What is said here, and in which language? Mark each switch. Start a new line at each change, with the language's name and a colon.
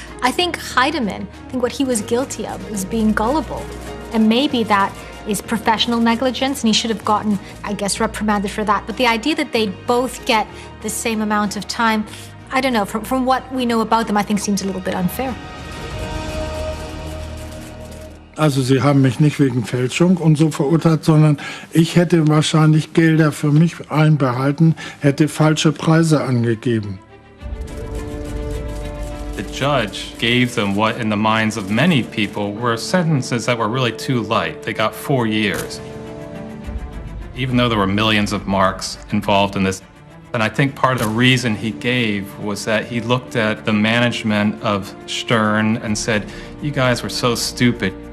English: I think Heidemann, what he was guilty of was being gullible. And maybe that is professional negligence, and he should have gotten, I guess, reprimanded for that. But the idea that they both get the same amount of time, I don't know, from what we know about them, I think seems a little bit unfair.
German: Also sie haben mich nicht wegen Fälschung und so verurteilt, sondern ich hätte wahrscheinlich Gelder für mich einbehalten, hätte falsche Preise angegeben.
English: The judge gave them what, in the minds of many people, were sentences that were really too light. They got 4 years. Even though there were millions of marks involved in this. And I think part of the reason he gave was that he looked at the management of Stern and said, you guys were so stupid.